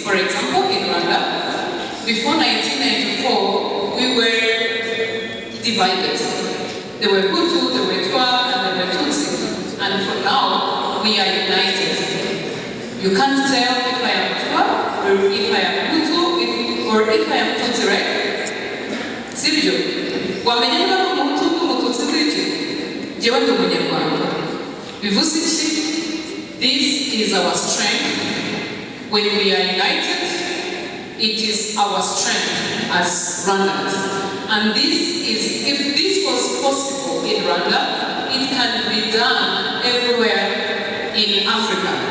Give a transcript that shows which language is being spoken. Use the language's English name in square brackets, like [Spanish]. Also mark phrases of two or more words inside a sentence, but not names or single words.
[English] For example, in Rwanda, before 1994, we were divided. There were Hutu, there were Twa, and there were Tutsi. And for now, we are united. You can't tell if I am Twa, or if I am Hutu, or if I am Tutsi, right? Bibio. [Kinyarwanda] Wamenyana n'umuhutu n'umututsi kwiki? Jewe ndi umunyarwanda. Bivuze iki? [English] This is our strength. When we are united, it is our strength as Rwandans. And if this was possible in Rwanda, it can be done everywhere in Africa.